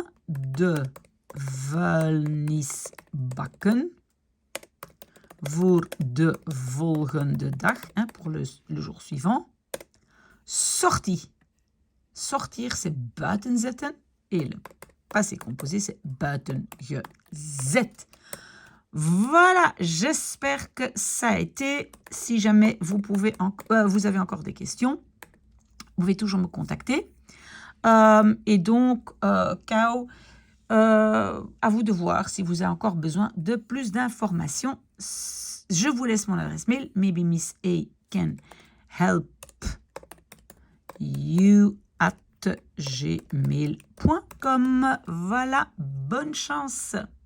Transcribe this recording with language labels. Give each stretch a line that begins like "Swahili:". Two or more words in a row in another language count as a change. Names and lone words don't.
Dutch: De vuilnisbakken voor de volgende dag,
French: hein, pour le jour suivant. Sortie. Sortir, c'est
Dutch: buiten zetten.
French: Et le passé composé, c'est
Dutch: buiten gezet.
French: Voilà, j'espère que ça a été. Si jamais vous avez encore des questions, vous pouvez toujours me contacter. Et donc, Kao, à vous de voir si vous avez encore besoin de plus d'informations. Je vous laisse mon adresse mail.
English: Maybe Miss A can help you at gmail.com.
French: Voilà, bonne chance.